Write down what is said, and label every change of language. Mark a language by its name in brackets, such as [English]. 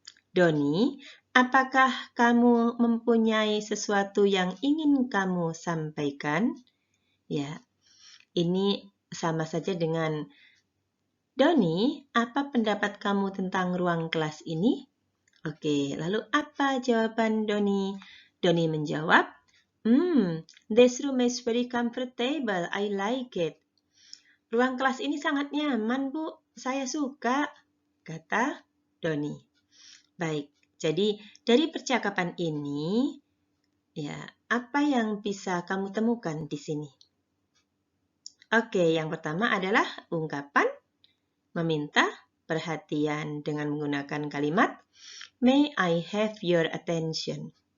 [Indonesian] Donnie, apakah kamu mempunyai sesuatu yang ingin kamu sampaikan? Ya, ini sama saja dengan Donnie, apa pendapat kamu tentang ruang kelas ini? Oke, lalu apa jawaban Donnie? Donnie menjawab, [English] this room is very comfortable. I like it. [Indonesian] Ruang kelas ini sangat nyaman, Bu. Saya suka, kata Donnie. Baik, jadi dari percakapan ini, ya, apa yang bisa kamu temukan di sini? Oke, yang pertama adalah ungkapan meminta perhatian dengan menggunakan kalimat [English] May I have your attention?